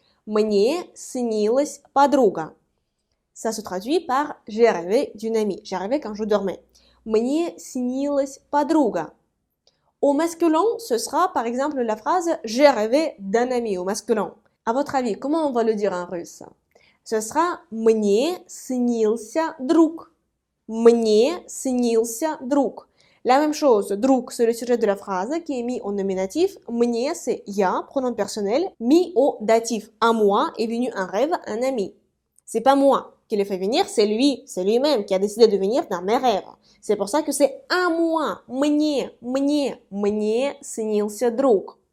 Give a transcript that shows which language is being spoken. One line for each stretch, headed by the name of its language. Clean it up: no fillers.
Russian: «Мне снилась подруга».
French: Ça se traduit par «j'ai rêvé d'une amie». J'ai rêvé quand je dormais.
Russian: «Мне снилась подруга».
French: Au masculin, ce sera par exemple la phrase «j'ai rêvé d'un ami» au masculin. À votre avis, comment on va le dire en russe? Ce sera
Russian: «Мне снился друг». «Мне снился друг».
French: La même chose, друг, c'est le sujet de la phrase qui est mis au nominatif. «Мне» c'est «я», pronom personnel, mis au datif. À moi est venu un rêve, un ami. C'est pas moi qui l'ai fait venir, c'est lui-même qui a décidé de venir dans mes rêves. C'est pour ça que c'est à moi, «мне»,
Russian: «мне снился друг».